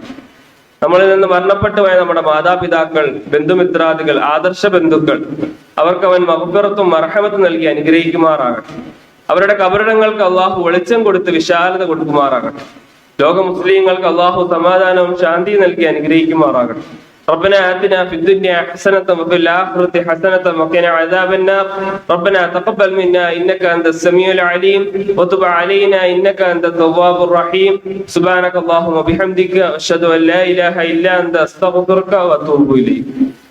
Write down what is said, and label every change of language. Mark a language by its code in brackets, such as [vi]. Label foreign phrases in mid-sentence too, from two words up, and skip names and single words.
[ml] നമ്മളിൽ നിന്ന് മരണപ്പെട്ടു പോയ നമ്മുടെ മാതാപിതാക്കൾ, ബന്ധുമിത്രാദികൾ, ആദർശ ബന്ധുക്കൾ, അവർക്ക് അവൻ മഗ്ഫിറത്തും മർഹമത്തും നൽകി അനുഗ്രഹിക്കുമാറാകട്ടെ. അവരുടെ കബറിടങ്ങൾക്ക് അള്ളാഹു വെളിച്ചം കൊടുത്ത് വിശാലത കൊടുക്കുമാറാകട്ടെ. ലോക മുസ്ലിങ്ങൾക്ക് അള്ളാഹു സമാധാനവും ശാന്തിയും നൽകി അനുഗ്രഹിക്കുമാറാകട്ടെ. [ar] ربنا آتنا في الدنيا حسنة وفي الآخرة حسنة وقنا عذاب النار. ربنا تقبل منا إنك أنت السميع العليم وتب علينا إنك أنت التواب الرحيم. سبحانك اللهم وبحمدك أشهد أن لا إله إلا أنت أستغفرك وأتوب إليك.